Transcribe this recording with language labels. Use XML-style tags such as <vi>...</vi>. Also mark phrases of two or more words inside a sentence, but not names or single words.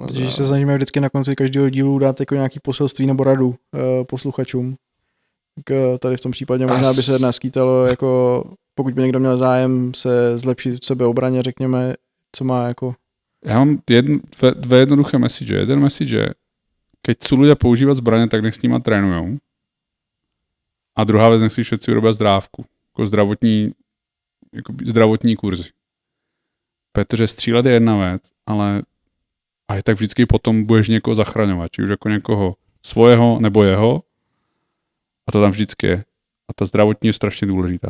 <cs>Takže se snažíme vždycky na konci každého dílu dát jako nějaký poselství nebo radu posluchačům. Tak tady v tom případě možná by se naskýtalo, jako pokud by někdo měl zájem se zlepšit v sebeobraně, řekněme, co má jako... Já mám dvě jednoduché message.</cs> <sk>Jeden message je, keď chcú ľudia používať zbraně, tak nech s nima trénujou. A druhá vec, nech si všetci urobia zdrávku.</sk> <cs>Jako zdravotní kurzy. Protože střílet je jedna věc, ale aj tak vždycky potom budeš někoho zachraňovat.</cs> <sk>Či už jako někoho svojho nebo jeho.</sk> <cs>A to tam vždycky je. A ta zdravotní je strašně důležitá.</cs>